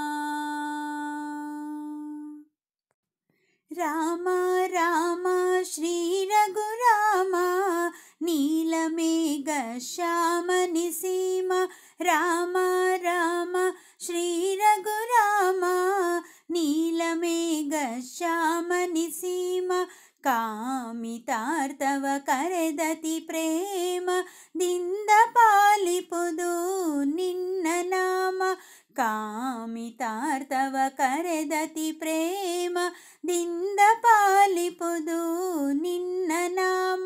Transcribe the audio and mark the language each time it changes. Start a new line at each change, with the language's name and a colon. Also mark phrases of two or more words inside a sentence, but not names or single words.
Telugu: రామ రామ శ్రీ రఘురామ నీలమేఘ శ్యామ నిసీమ. రామ రామ శ్రీ రఘురామ నీలమేఘ శ్యామ నిసీమ.
Kannada: ಕಾಮಿತಾರ್ಥವ ಕರೆದತಿ ಪ್ರೇಮ ದಿಂದ ಪಾಲಿಪುದು ನಿನ್ನ ನಾಮ. ಕಾಮಿತಾರ್ಥವ ಕರೆದತಿ ಪ್ರೇಮ ದಿಂದ ಪಾಲಿಪುದು ನಿನ್ನ ನಾಮ.